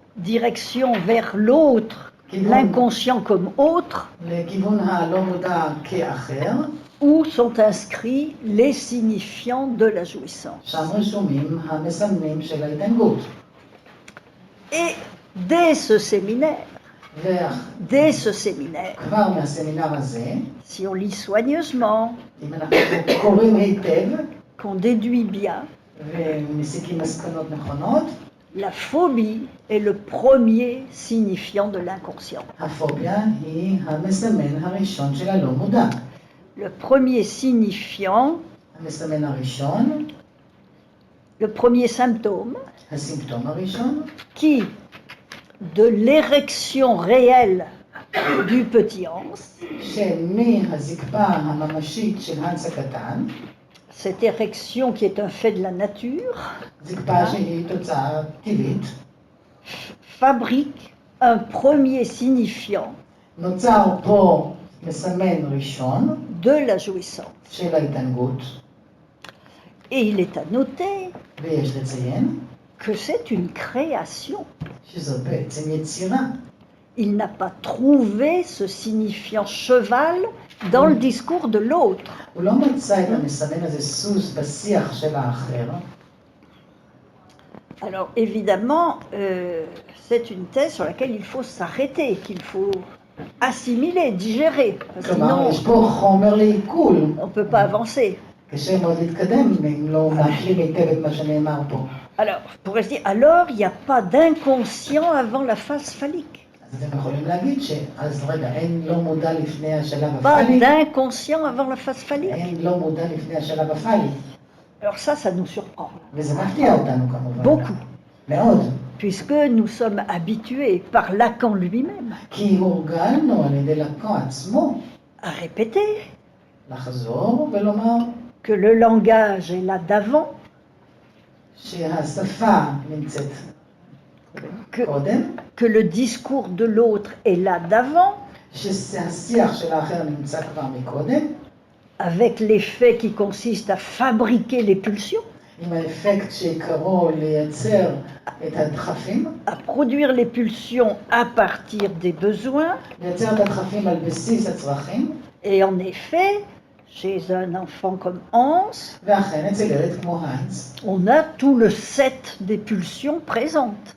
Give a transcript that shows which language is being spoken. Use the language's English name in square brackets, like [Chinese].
[French] direction vers l'autre, l'inconscient comme autre, [Hebrew] לכיוון הלא מודע כאחר, [French] où sont inscrits les signifiants de la jouissance. [Hebrew] שם רשומים המסמנים של ההתענגות. [French] Et dès ce séminaire, [Hebrew] וכבר מהסמינר הזה, [French] si on lit soigneusement, [Hebrew] אם אנחנו קוראים היטב [French] qu'on déduit bien, [Hebrew] ומסיקים מסקנות נכונות, [French] la phobie est le premier signifiant de l'inconscient. [Hebrew] הפוביה היא המסמן הראשון של הלא מודע. [French] Le premier signifiant, [Hebrew] המסמן הראשון, [French] le premier symptôme, [Hebrew] הסימפטום הראשון, [French] qui, de l'érection réelle du petit Hans, [Hebrew] שמהזקפה הממשית של הנס הקטן, [French] cette érection qui est un fait de la nature, [Hebrew] זקפה שהיא תוצאה טבעית, [French] fabrique un premier signifiant [Hebrew] נוצר פה מסמן ראשון [French] de la jouissance. [Hebrew] של ההתענגות, [French] Et il est à noter [Hebrew] ויש לציין [French] que c'est une création. [Hebrew] שזו בעצם יצירה. [French] Il n'a pas trouvé ce signifiant cheval dans le discours de l'autre. [Hebrew] הוא לא מצא את המסמן הזה סוס בשיח של האחר. [French] Alors évidemment, c'est une thèse sur laquelle il faut s'arrêter, qu'il faut assimiler, digérer. Parce que [Hebrew] כלומר, יש פה חומר לעיכול. [French] on ne peut pas avancer. [Hebrew] קשה מאוד להתקדם אם לא להשלים היטב את מה שנאמר פה. [French] Alors, on pourrait se dire, alors il n'y a pas d'inconscient avant la phase phallique. [Hebrew] אז אתם יכולים להגיד אז רגע, אין לא מודע לפני השלב [French] Pas [Hebrew] הפאלי, [French] d'inconscient avant la phase phallique. [Hebrew] אין לא מודע לפני השלב הפאלי. [French] Alors ça nous surprend. [Hebrew] וזה מפתיע אותנו כמובן. [French] Beaucoup. [Hebrew] מאוד. [French] Puisque nous sommes habitués par Lacan lui-même [Hebrew] כי הורגלנו על ידי לקו עצמו [French] à répéter [Hebrew] לחזור ולומר [French] que le langage est là d'avant, [Hebrew] שהשפה נמצאת קודם, [French] que le discours de l'autre est là d'avant, [Hebrew] שהשיח של האחר נמצא כבר מקודם, [French] avec l'effet qui consiste à fabriquer les pulsions, [Hebrew] עם האפקט שעיקרו לייצר את הדחפים, [French] à produire les pulsions à partir des besoins. [Hebrew] לייצר את הדחפים על בסיס הצרכים, [French] Et en effet, chez un enfant comme Hans, [Hebrew] ואכן אצל ילד כמו האנס, [French] on a tout le set des pulsions présentes.